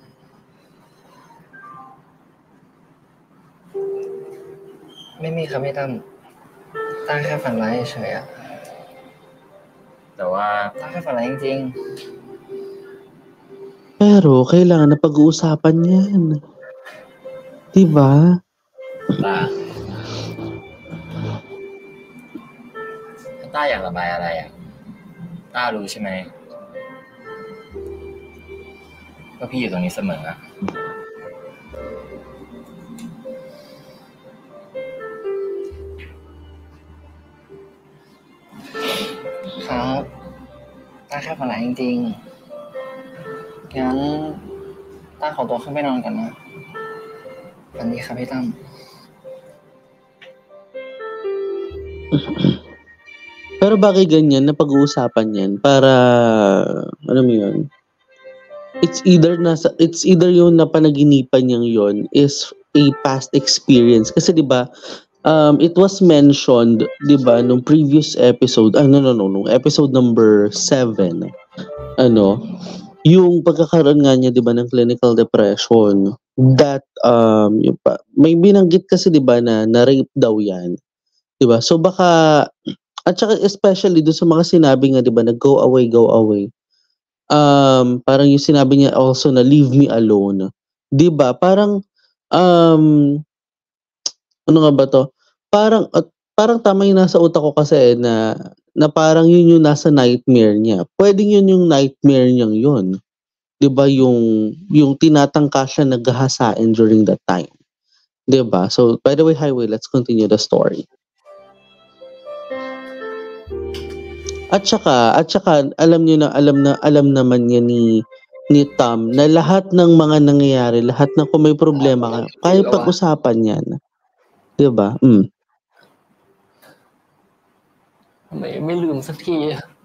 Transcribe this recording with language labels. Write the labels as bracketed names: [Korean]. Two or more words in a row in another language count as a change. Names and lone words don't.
[Thai] ไม่มีครับพี่ตั้มต้าแค่ฝันร้ายเฉยๆอะ แต่ว่า ต้าแค่ฝันร้ายจริง [Filipino] Pero kailangan na pag-uusapan yan. Diba? [Thai] ต้าอยากระบายอะไรอ่ะต้ารู้ใช่ไหมว่าพี่อยู่ตรงนี้เสมออ่ะ ๆครับต้าแค่ฝันร้ายจริงๆงั้นต้าขอตัวขึ้นไปนอนก่อนนะวันนี้ครับพี่ตั้ม [Filipino] Pero bagay ganyan na pag-uusapan yan para, ano mo yun, [English] it's either [Filipino] yung napanaginipan niyang yon [English] is a past experience. [Filipino] Kasi 'di ba, [English] it was mentioned, [Filipino] 'di ba, nung [English] previous episode, [Filipino] nung [English] episode number 7, [Filipino] yung pagkakaroon nga niya, 'di ba, ng [English] clinical depression, [Filipino] that may binanggit kasi, 'di ba, na rape daw yan. 'Di ba? So baka, at saka especially doon sa mga sinabi nga, 'di ba, na [English] go away. [Filipino] Parang yung sinabi niya also na [English] leave me alone. [Filipino] 'Di ba? Parang ano nga ba 'to? Parang tama yung nasa utak ko kasi na parang yun yung nasa nightmare niya. Pwedeng yun yung nightmare niyang yun. 'Di ba? Yung tinatangka siya naghahasain [English] during that time. [Filipino] 'Di ba? [English] So, by the way, Highway, let's continue the story. [Filipino] At saka alam naman niya ni Tam na lahat ng mga nangyayari, lahat ng kung may problema ka, kaya pag-usapan yan. 'Di ba? [Thai] ทำไมไม่ลืมสักทีอะ